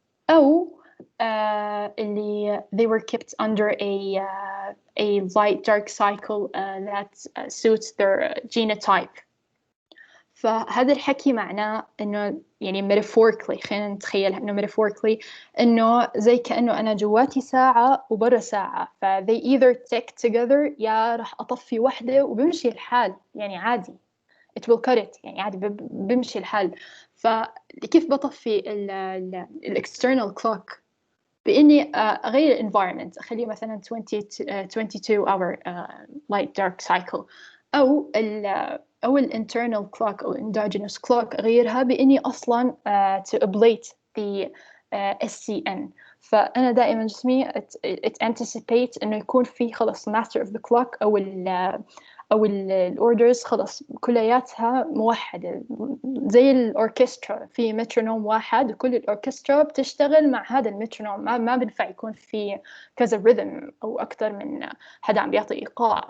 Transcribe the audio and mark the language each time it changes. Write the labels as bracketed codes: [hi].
[ar] أو اللي [en] they were kept under a light dark cycle that suits their genotype. [ar] فهذا الحكي معناه إنه يعني metaphorically خلينا نتخيلها إنه metaphorically إنه زي كأنه أنا جواتي ساعة وبرا ساعة ف [en] they either tick together [ar] يا رح أطفي واحدة وبمشي الحال يعني عادي [en] it will cut it [ar] يعني عادي بمشي الحال. فكيف بطفي ال external clock بإني أغير environment أخليه مثلا 22 hour light dark cycle أو ال internal clock أو endogenous clock أغيرها بإني أصلا [en] to ablate the SCN. [ar] فأنا دائما جسمي [en] it anticipates [ar] إنه يكون في خلص [en] master of the clock [ar] أو الأوردرز خلص كلياتها موحدة زي الأوركسترا في مترونوم واحد وكل الأوركسترا بتشتغل مع هذا المترونوم ما بنفع يكون في كذا ريذم أو أكتر من حدا عم بيعطي إيقاع.